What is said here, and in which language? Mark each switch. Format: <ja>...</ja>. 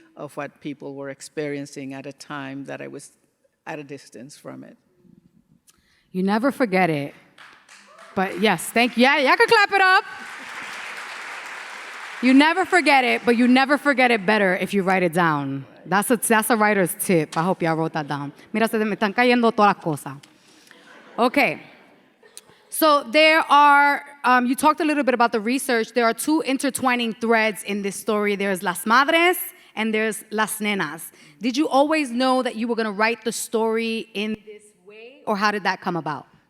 <en>of what people were experiencing at a time that I was at a distance from it. You never forget it. But yes, thank you. Yeah, y'all can clap it up. You never forget it, but you never forget it better if you write it down. That's a writer's tip. I hope y'all wrote that down.</en> <es>Mira, se me están cayendo todas las cosas.</es> <en>Okay. So there are, you talked a little bit about the research. There are two intertwining threads in this story. There's Las Madres and there's Las Nenas. Did you always know that you were going to write the story in this way, or how did that come about?</en>